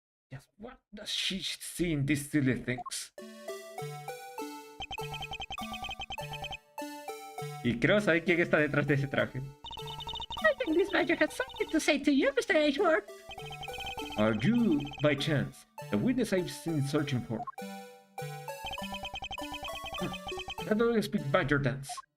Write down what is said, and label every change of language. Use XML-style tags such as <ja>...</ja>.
<en>Yes, what does she see in these silly things?</en> <es>Y creo saber quién está detrás de ese traje.</es> <en>I think this badger has something to say to you, Mr. Edgeworth. Are you, by chance, the witness I've been searching for? That don't speak badger dance.</en>